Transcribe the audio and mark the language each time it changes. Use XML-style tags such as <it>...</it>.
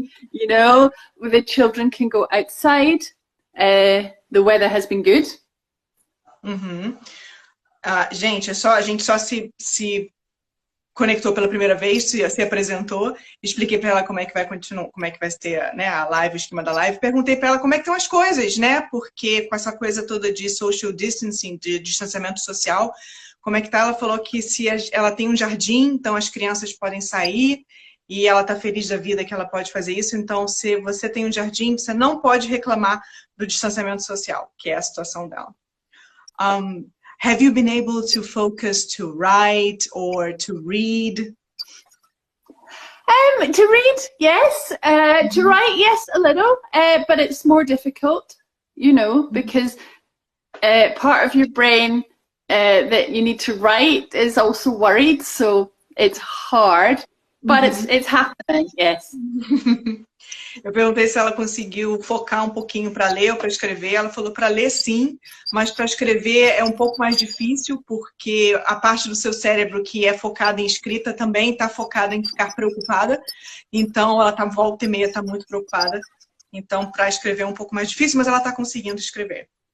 <en>You know, the children can go outside. The weather has been good.</en> <pt>Gente, a gente só se conectou pela primeira vez, se apresentou, expliquei para ela como é que vai continuar, como é que vai ser, né, a live, o esquema da live, perguntei para ela como é que estão as coisas, né, porque com essa coisa toda de</pt> <en>social distancing,</en> <pt>de distanciamento social, como é que tá? Ela falou que ela tem um jardim, então as crianças podem sair e ela tá feliz da vida que ela pode fazer isso, então se você tem um jardim, você não pode reclamar do distanciamento social, que é a situação dela.</pt> <en>Have you been able to focus to write or to read? To read, yes. To write, yes, a little. But it's more difficult, you know, because part of your brain that you need to write is also worried, so it's hard. But it's happening, yes.</en> <pt>Eu perguntei se ela conseguiu focar um pouquinho para ler ou para escrever. Ela falou para ler sim, mas para escrever é um pouco mais difícil, porque a parte do seu cérebro que é focada em escrita também está focada em ficar preocupada. Então ela tá volta e meia, está muito preocupada. Então para escrever é um pouco mais difícil, mas ela está conseguindo escrever.</pt>